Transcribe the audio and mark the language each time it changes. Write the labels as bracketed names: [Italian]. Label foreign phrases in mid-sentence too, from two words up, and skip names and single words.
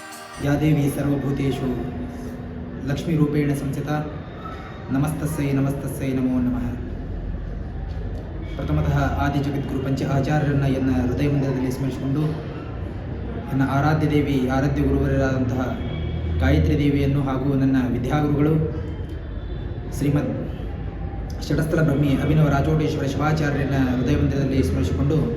[Sanskrit] या देवी सर्वभूतेषु लक्ष्मीरूपेण संस्थिता नमस्तस्यै नमस्तस्यै नमो नमः. [Kannada] ಪ್ರಥಮತಃ ಆದಿಜಗದ್ಗುರು ಪಂಚ ಆಚಾರ್ಯರನ್ನು ಎನ್ನ ಹೃದಯ ಮಂದಿರದಲ್ಲಿ ಸ್ಮರಿಸಿಕೊಂಡು ನನ್ನ ಆರಾಧ್ಯ ದೇವಿ ಆರಾಧ್ಯ ಗುರುವರಾದಂತಹ ಗಾಯತ್ರಿ ದೇವಿಯನ್ನು ಹಾಗೂ ನನ್ನ ವಿದ್ಯಾಗುರುಗಳು ಶ್ರೀಮದ್ ಷಟಸ್ಥಲ ಬ್ರಹ್ಮಿ ಅಭಿನವ ರಾಜೋಟೇಶ್ವರ ಶಿವಾಚಾರ್ಯರನ್ನ ಹೃದಯ ಮಂದಿರದಲ್ಲಿ ಸ್ಮರಿಸಿಕೊಂಡು